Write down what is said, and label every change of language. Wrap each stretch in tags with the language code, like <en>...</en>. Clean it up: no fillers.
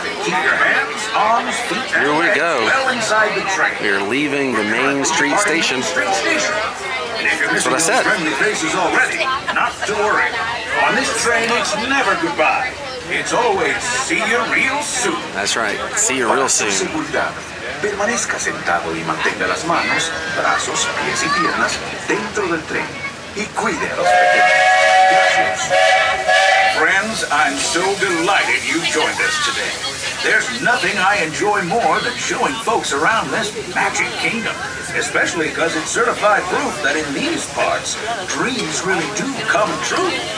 <en>Keep your hands, arms, feet, and Here we legs go. well inside the train. We are leaving the Main Street Station. And if you're That's missing what I said. friendly faces already, not to worry. On this train, it's never goodbye. It's always see you real soon. That's right. See you real soon.</en> <es>Seguridad. Permanezca sentado y mantenga las manos, brazos, pies y piernas dentro del tren. Y cuide a los pequeños. Gracias.</es> <en>Friends, I'm so delighted you joined us today. There's nothing I enjoy more than showing folks around this Magic Kingdom, especially because it's certified proof that in these parts, dreams really do come true.</en>